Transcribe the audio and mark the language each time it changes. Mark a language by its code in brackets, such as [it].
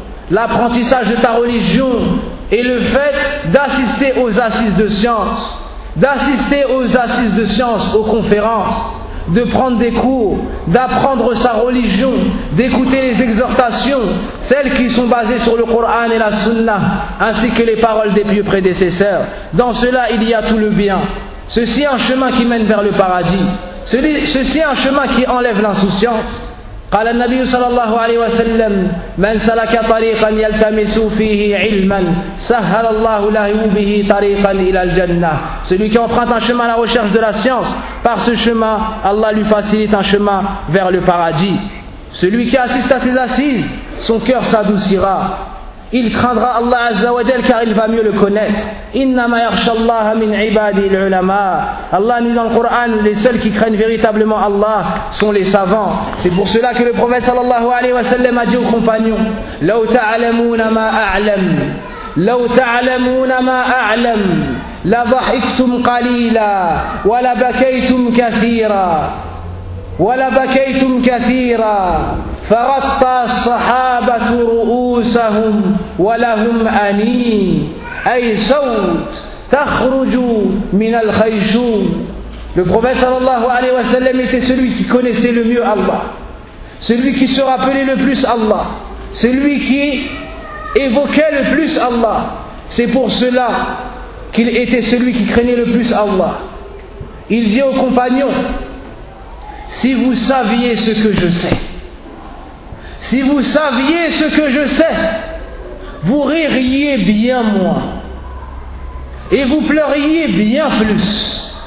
[fr] L'apprentissage de ta religion et le fait d'assister aux assises de science, d'assister aux assises de science, aux conférences, de prendre des cours, d'apprendre sa religion, d'écouter les exhortations, celles qui sont basées sur le Coran et la Sunna, ainsi que les paroles des pieux prédécesseurs. Dans cela, il y a tout le bien. Ceci est un chemin qui mène vers le paradis. Ceci est un chemin qui enlève l'insouciance. [ar] قال النبي صلى الله عليه وسلم من سلك طريقا يلتمس فيه علما سهل الله له به طريقا الى الجنه. [fr] Celui qui emprunte un chemin à la recherche de la science, par ce chemin Allah lui facilite un chemin vers le paradis. Celui qui assiste à ses assises, son cœur s'adoucira. Il craindra Allah Azza wa Jal car il va mieux le connaître. [ar] Innama yakhshallaha min ibadi al-ulama. [fr] Allah nous dit dans le Coran, les seuls qui craignent véritablement Allah sont les savants. C'est pour cela que le prophète sallallahu alayhi wa sallam a dit aux compagnons, [ar] لو تعلمون ما أعلم لو تعلمون ما أعلم لضحكتم قليلا ولبكيتم كثيرا ولبكيتم كثيرا فغطى الصحابة رؤوسهم ولهم أنين أي صوت تخرج من الخيشوم. [fr] Le prophète sallallahu alayhi wa sallam était celui qui connaissait le mieux Allah, celui qui se rappelait le plus Allah, celui qui évoquait le plus Allah. C'est pour cela qu'il était celui qui craignait le plus Allah. Il dit aux compagnons, si vous saviez ce que je sais, si vous saviez ce que je sais, vous ririez bien moins et vous pleuriez bien plus.